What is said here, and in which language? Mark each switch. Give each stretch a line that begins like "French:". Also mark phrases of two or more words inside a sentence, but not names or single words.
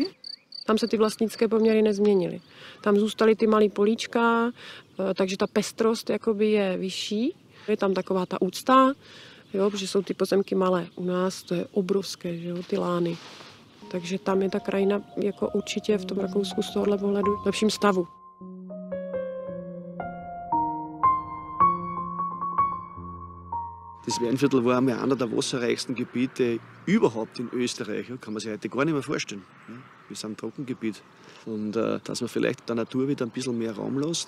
Czech: Tam se ty vlastnické poměry nezměnily. Tam zůstaly ty malý políčka, takže ta pestrost jakoby je vyšší. Je tam taková ta úcta, jo, protože jsou ty pozemky malé. U nás to je obrovské, že jo, ty lány. Takže tam je ta krajina jako určitě v tom Rakousku z tohohle pohledu v lepším stavu.
German: Das Weinviertel war einmal einer der wasserreichsten Gebiete überhaupt in Österreich. Kann man sich heute gar nicht mehr vorstellen. Wir sind ein Trockengebiet. Und dass man vielleicht der Natur wieder ein bisschen mehr Raum lässt.